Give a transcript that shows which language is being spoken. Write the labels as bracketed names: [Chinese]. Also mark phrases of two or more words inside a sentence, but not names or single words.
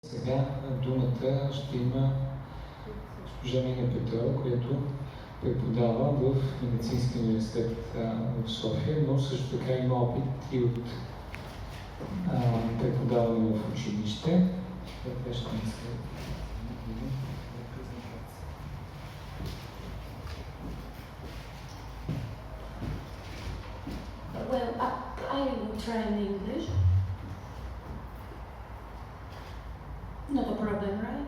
[Bulgarian] Сега думата ще има госпожа Мина Петрова, която преподава в Медицинския университет в София, но също така има опит и от преподаване в училище. Това ще ни се [English] Well, I will try in English. Not a problem, right?